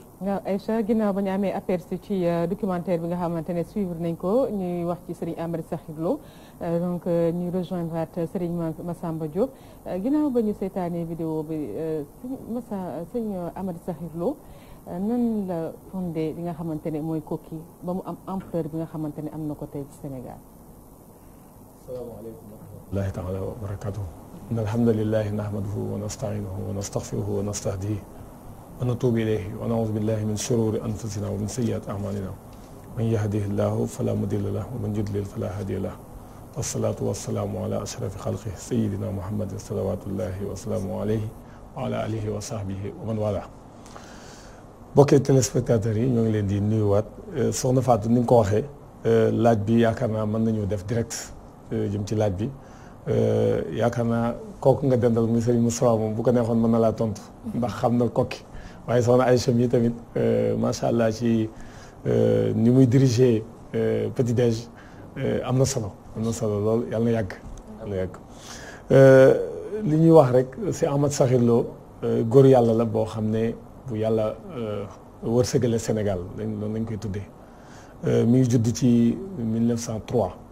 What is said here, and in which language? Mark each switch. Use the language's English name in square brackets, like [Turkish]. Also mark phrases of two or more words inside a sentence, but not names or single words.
[Wolof] waaw Aïcha ginnaaw ba ñu amee aperçu ci documentaire bi nga xamante ne suivre nañ ko ñuy wax ci Serigne Amary Sakhir Lo donc ñu rejoindre waat Serigne Massamba Diop ginnaaw ba ñu seetaanee vidéo bi sëñ Amary Sakhir Lo nan la fondé li nga xamante ne mooy Koki ba mu am ampleur bi nga xamante ne am na ko tey ci Sénégal. [Arabic] السلام عليكم ورحمة الله تعالى وبركاته إن الحمد لله نحمده ونستعينه ونستغفره ونستهديه ونتوب إليه ونعوذ بالله من شرور أنفسنا ومن سيئات أعمالنا من يهده الله فلا مضل له ومن يضلل فلا هادي له والصلاة والسلام على أشرف خلقه سيدنا محمد صلوات الله وسلامه عليه وعلى آله وصحبه ومن والى [Wolof] bokkee téléspectateurs yi ñoo ngi leen di nuyuwaat soxna Fatou ni nga ko waxee laaj bi yaakaar naa mën nañu def direct jëm ci laaj bi yaakaar naa kooku nga dendal muy Serigne Moustapha moom bu ko neexoon mën na laa tontu ndax xam na Koki waaye soxna Aïcha mi tamit [Arabic] ما شاء الله [Wolof] ci ni muy [French] diriger petit déj [Wolof] am na solo lool yàlla na yàgg li ñuy wax rek si Ahmed Sakhir Lo góor yàlla la boo xam ne bu yàlla wërsëgale Sénégal loolu lañ koy tuddee mi ngi judd ci 1903